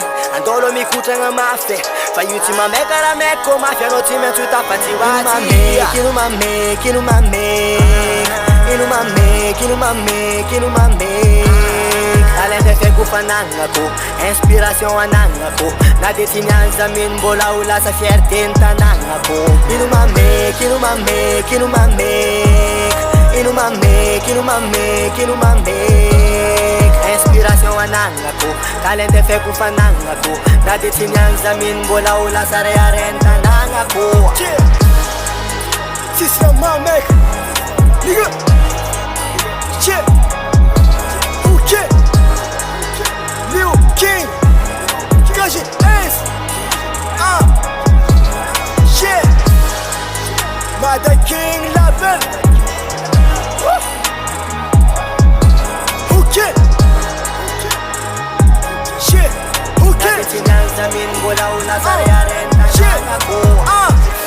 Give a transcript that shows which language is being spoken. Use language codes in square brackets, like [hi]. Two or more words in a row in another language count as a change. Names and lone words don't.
[mg] Andolo mikotragna mafy Fa io tsy mameka raha meko mafy Anao tsy maintsy ho tafatsy hoatsy Inumamek, inumamek Inumamek, inumamek, inumamek Talent feko fanagnako Inspiration anagnako Na de tsy nianza min mbola ho lasa fierté ny tanagnako Inumamek, inumamek, inumamek Inumamek, inumamek, inumamek Inspiration anagnako Talent feko fanagnako Na de tsy nianza min mbola ho lasa reare ny tanagnako Tsisy mamek [en] Nigga Shit Okay Leo King Gaji Ace Shit Mada King Label Okay Shit Okay Shit